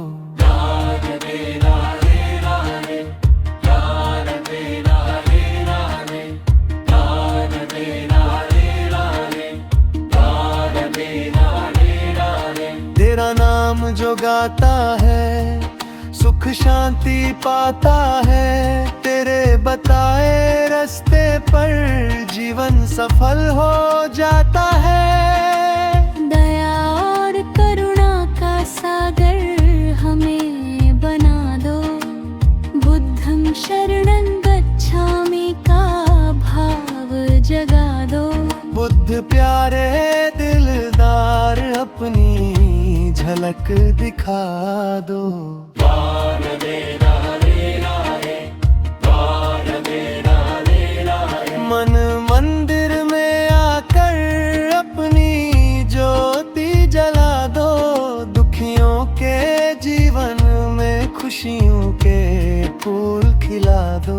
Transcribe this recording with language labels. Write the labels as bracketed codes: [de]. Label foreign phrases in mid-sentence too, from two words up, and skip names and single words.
[hi] तेरा नाम जो गाता है सुख शांति पाता है, तेरे बताए रास्ते पर जीवन सफल हो जाता है। दया और करुणा का सागर हमें बना दो, [pi] बुद्धं शरणं गच्छामि [hi] का भाव जगा दो। बुद्ध प्यारे दिलदार अपनी झलक दिखा दो। मन मंदिर में आकर अपनी ज्योति जला दो, दुखियों के जीवन में खुशियों के फूल खिला दो।